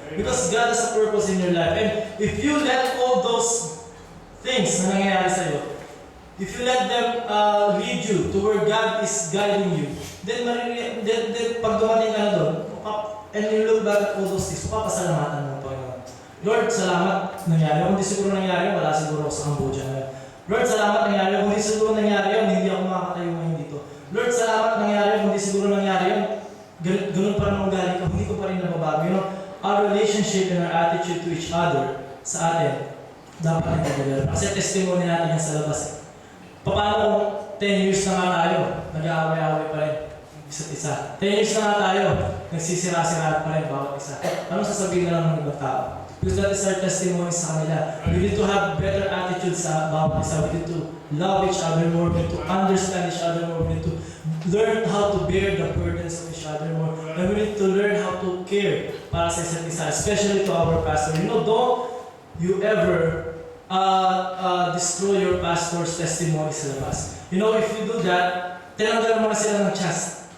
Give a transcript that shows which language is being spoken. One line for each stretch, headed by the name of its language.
English: Because God has a purpose in your life. And if you let all those things
Filipino: na nangyayari sa'yo,
English: if you let them lead you to where God is guiding you, then
Filipino: pag dumating ka na doon,
English: and you look back at all those things,
Filipino: papasalamatan mo Panginoon. Lord, salamat nangyari. Kung di siguro nangyari, wala siguro ako sa Cambodia ngayon. Lord, salamat nangyari. Kung di siguro nangyari yun, hindi ako makakatayo ngayon dito. Lord, salamat nangyari. Kung di siguro nangyari yun, ganun pa rin ang ugali ko, hindi ko pa rin nababago.
English: You know, our relationship and our attitude to each other sa atin,
Filipino: dapat nag-develop. Kasi testimony natin yan sa labas. Paano kung 10 years na nga tayo, nag-aaway-aaway pa rin isa't isa. 10 years na nga tayo, nagsisira-sira pa rin bawat isa. Anong sasabihin na lang ng ibang tao?
English: Because that is our testimony
Filipino: sa kanila.
English: We need to have better attitude sa bawat isa. We need to love each other more. We need to understand each other more. We need to learn how to bear the burdens of each other more. And we need to learn how to care
Filipino: para sa isa't isa,
English: especially to our pastor. You know, don't you ever destroy your pastor's testimony
Filipino: sa labas.
English: You know, if you do that,
Filipino: tinanggal mo na sila ng chance